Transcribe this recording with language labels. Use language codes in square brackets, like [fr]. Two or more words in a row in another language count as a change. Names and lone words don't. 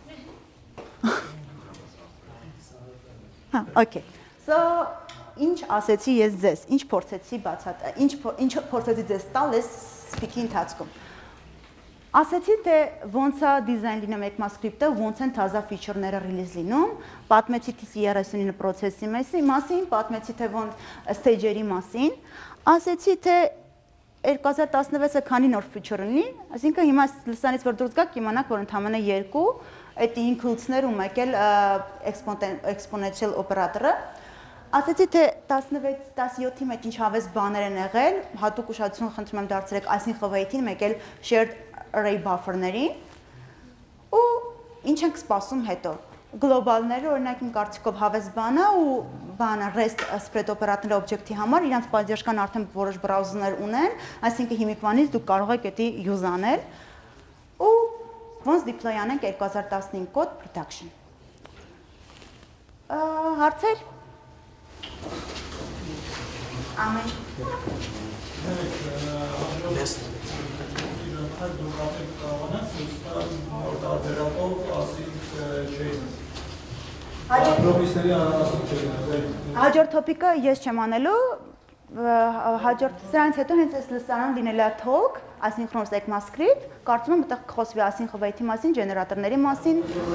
[hy] Հա, okay։ So ինչ ասեցի ես ձեզ, ինչ փորձեցի բացատրել, ինչ փորձեցի ձեզ տալ այս speak-ի ընթացքում։ Ասեցի, թե ոնց է դիզայն լինում ECMAScript-ը, ոնց են թազա feature-ները release լինում, պատմեցի TC39 process-ի մասին, պատմեցի, թե ոնց stage-երի մասին, ասեցի, թե 2016-ը քանի նոր feature ունի, այսինքն հիմա լսանից որ դուրս գաք, իմանաք, որ ընդամենը 2, այդ includes-ներ ու մեկ էլ [en] exponential operator- [hy] ը, ասեցի, թե 16-17-ի մեջ ինչ հավես բաներ են եղել, հատուկ ուշադրություն խնդրում եմ դարձրեք [en] async await- [hy] ին, մեկ էլ [en] shared array buffer- [hy] ներին, ու ինչ ենք սպասում հետո, գլոբալները, օրինակ իմ կարծիքով հավես բանա ու բանը [en] rest spread operator- [hy] ները օբյեկտի համար, իրանց պատժական արդեն որոշ բրաուզերներ ունեն, այսինքն հիմիկվանից դուք կարող եք դա use անել, ու ոնց deploy անենք 2015 կոդ production։ Հարցեր։ Ամեն։ Հաջորդ topic-ը ես չեմ անելու, հաջորդ սրանից հետո հենց այս լսարան լինել է talk, asynchronous ECMAScript, կարծում եմ այդտեղ խոսվի [en] async await- [hy] ի մասին, ջեներատորների մասին։